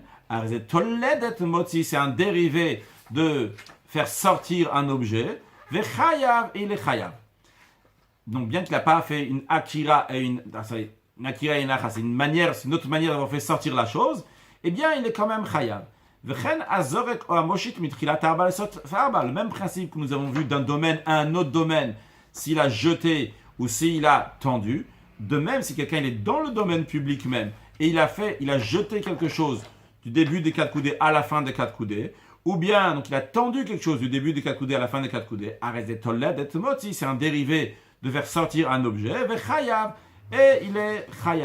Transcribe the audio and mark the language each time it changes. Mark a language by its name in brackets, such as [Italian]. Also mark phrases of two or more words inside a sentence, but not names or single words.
[French] C'est un dérivé de faire sortir un objet. Vechayav et il est chayav. Donc, bien qu'il n'a pas fait une akira et une akira et une acha, c'est une autre manière d'avoir fait sortir la chose, eh bien, il est quand même chayav. [Hebrew] וכן הזורק או המושיט מתחילת ארבע לסוף ארבע. [French] Le même principe que nous avons vu d'un domaine à un autre domaine, s'il a jeté ou s'il a tendu. De même, si quelqu'un il est dans le domaine public même, et il a jeté quelque chose du début des 4 coudées à la fin des 4 coudées, ou bien donc il a tendu quelque chose du début des 4 coudées à la fin des 4 coudées, c'est un dérivé de faire sortir un objet, et il est chayav.